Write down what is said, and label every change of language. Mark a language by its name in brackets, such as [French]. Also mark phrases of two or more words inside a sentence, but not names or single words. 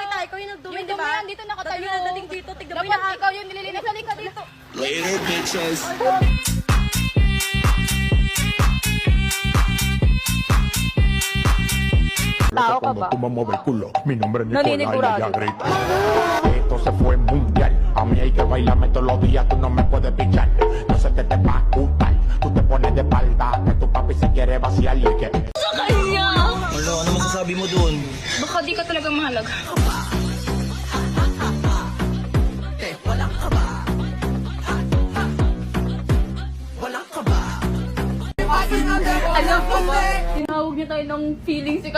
[Filipino] ikaw yung nagdumi, Yung di dumi ba? yan, dito nakatayo. Dati nadating dito, tignan mo Dapat yung ikaw yung nililinis. Halika dito. [English] Later, bitches. [Filipino] Tao ka ba? [Spanish] Cuando tú me mueves el culo, mi nombre es Nicolás y [Filipino] Naninigurado. [Spanish] ella grita. Esto se fue mundial. A mí hay que bailarme todos los días, tú no me puedes pichar. Yo sé que te va a gustar. Tú te pones de espalda, que tu papi se quiere vaciar y que... [Filipino] Ano masasabi mo dun? Baka di ka talaga mahalaga. Alam ko ba, tinawag niya tayo ng feeling sikat.